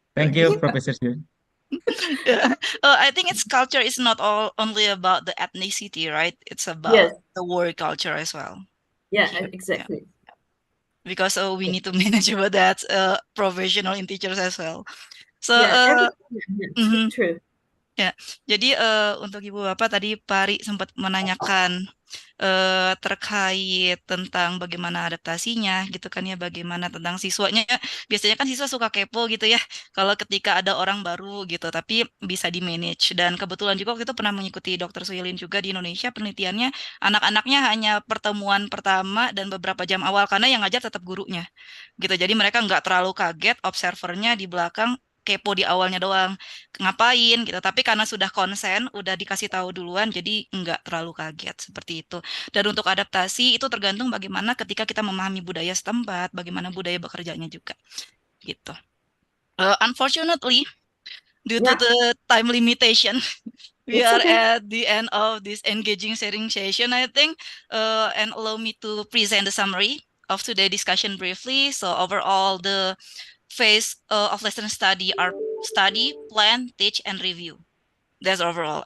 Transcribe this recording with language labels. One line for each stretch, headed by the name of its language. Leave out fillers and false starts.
English: Thank you, Professor Shu. Yeah. I think its culture is not all only about the ethnicity, right? It's about Yes. the work culture as well. Yeah, Here. exactly. Because we need to manage about that professional in teachers as well. So Yeah, mhm. true.
Indonesian: Ya, jadi untuk Ibu Bapak tadi Pari sempat menanyakan terkait tentang bagaimana adaptasinya gitu kan ya, bagaimana tentang siswanya. Biasanya kan siswa suka kepo gitu ya, kalau ketika ada orang baru gitu, tapi bisa di-manage. Dan kebetulan juga waktu itu pernah mengikuti Dr. Suyilin juga di Indonesia, penelitiannya anak-anaknya hanya pertemuan pertama dan beberapa jam awal, karena yang ngajar tetap gurunya gitu. Jadi mereka nggak terlalu kaget, observernya di belakang kepo di awalnya doang, ngapain gitu. Tapi karena sudah konsen, udah dikasih tahu duluan, jadi nggak terlalu kaget seperti itu. Dan untuk adaptasi itu tergantung bagaimana ketika kita memahami budaya setempat, bagaimana budaya bekerjanya juga gitu.
English: Unfortunately, due to the time limitation, we are at the end of this engaging sharing session, I think, and allow me to present the summary of today's discussion briefly. So overall, the phase of lesson study are study, plan, teach, and review. That's overall.